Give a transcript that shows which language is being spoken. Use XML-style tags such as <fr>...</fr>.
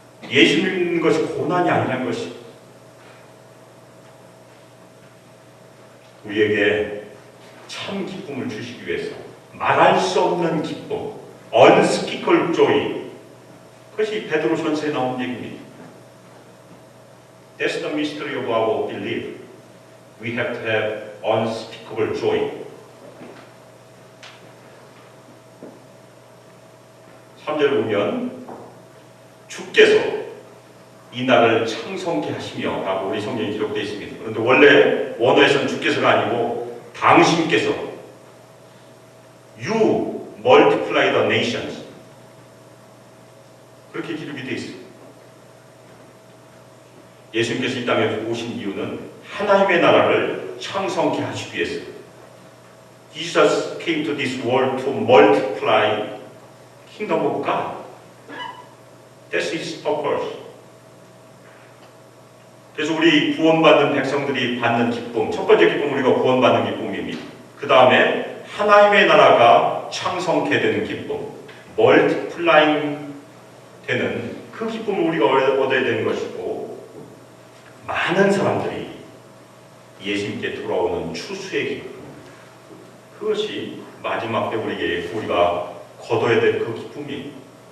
<ko>예수 믿는 것이 고난이 아니라는 것입니다. 우리에게 참 기쁨을 주시기 위해서 말할 수 없는 기쁨,</ko> <en>unspeakable joy,</en> <ko>그것이 베드로전서에 나온 얘기입니다.</ko> <en>That's the mystery of our belief. We have to have unspeakable joy.</en> <ko>3절을 보면 주께서 이 날을 창성케 하시며 라고 우리 성경에 기록되어 있습니다. 그런데 원래 원어에서는 주께서가 아니고 당신께서</ko> <en>You multiply the nations</en> <ko>그렇게 기록이 되어 있습니다. 예수님께서 이 땅에 오신 이유는 하나님의 나라를 창성케 하시기 위해서.</ko> <en>Jesus came to this world to multiply kingdom of God. That's his purpose.</en> <ko>그래서 우리 구원받는 백성들이 받는 기쁨, 첫 번째 기쁨은 우리가 구원받는 기쁨입니다. 그 다음에 하나님의 나라가 창성케 되는 기쁨, 멀티플라잉 되는 그 기쁨을 우리가 얻어야 되는 것이고, 많은 사람들이 예수님께 돌아오는 추수의 기쁨, 그것이 마지막 때 우리가 거둬야 될 그 기쁨이에요.</ko>